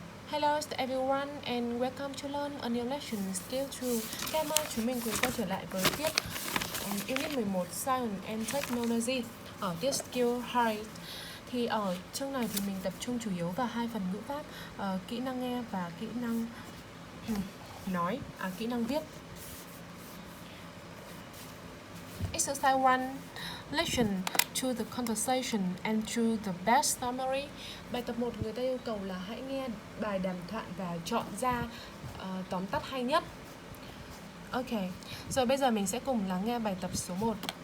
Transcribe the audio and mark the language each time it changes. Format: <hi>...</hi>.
<en>Hello everyone and welcome to learn a new lesson skill 2.</en> <vi>Các em ơi, chúng mình cùng quay trở lại với tiết Unit 11 Science and Technology ở tiết Skill 2. Thì ở chương này thì mình tập trung chủ yếu vào hai phần ngữ pháp, kỹ năng nghe và kỹ năng nói, kỹ năng viết.</vi> <en>Exercise 1. Listen to the conversation and choose the best summary.</en> <vi>Bài tập 1 người ta yêu cầu là hãy nghe bài đàm thoại và chọn ra tóm tắt hay nhất. Ok, rồi bây giờ mình sẽ cùng lắng nghe bài tập số 1.</vi>